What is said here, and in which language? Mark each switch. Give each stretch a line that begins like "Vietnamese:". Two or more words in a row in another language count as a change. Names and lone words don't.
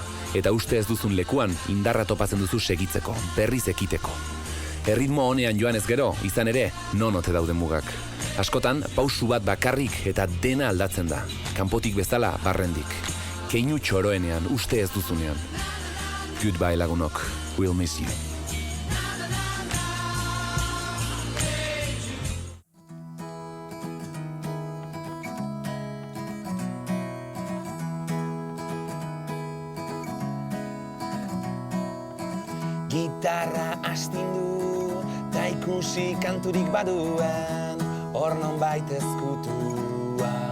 Basque: Eta uste ez duzun lekuan, indarra topatzen duzu segitzeko, berriz ekiteko. Erritmo honean joan ez gero, izan ere, non ote dauden mugak. Askotan, pausu bat bakarrik eta dena aldatzen da. Kanpotik bezala, barrendik. Keinu txoroenean, uste ez duzunean. Goodbye lagunok,
English: we'll miss you.
Basque: Gitarra astindu, ta ikusi kanturik baduen, hor nonbait ezkutua.